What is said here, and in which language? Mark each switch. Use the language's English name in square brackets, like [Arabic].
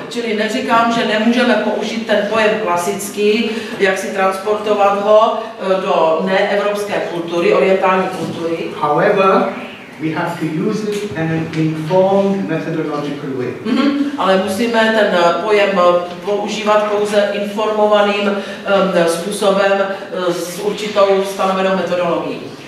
[Czech] Čili neříkám, že nemůžeme použít ten pojem klasický, jak si transportovat ho do neevropské kultury, orientální kultury. [English] However, we have to use it in an informed methodological way. [Czech] Ale musíme ten pojem používat pouze informovaným způsobem s určitou stanovenou metodologií.